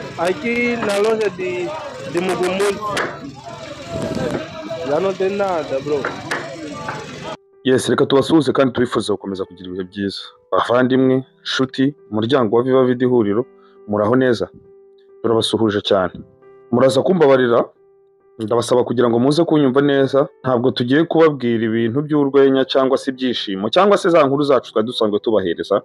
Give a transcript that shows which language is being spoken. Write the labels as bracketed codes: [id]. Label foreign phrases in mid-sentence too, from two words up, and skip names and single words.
[pt] Aqui na loja de Mugumuz, já não tem nada, bro. [rw] Yes, reka tubasuhuze kandi turifuza gukomeza kugira ibihe byiza. Bavandimwe, nshuti, umuryango wa Viva Vida ihuriro, muraho neza. Turabasuhuje cyane. Muraza kumbabarira, ndabasaba kugira ngo muze kunyumva neza, ntabwo tugiye kubabwira ibintu by'urwenya cyangwa se ibyishimo cyangwa se za nkuru zacu twari dusanzwe tubahereza.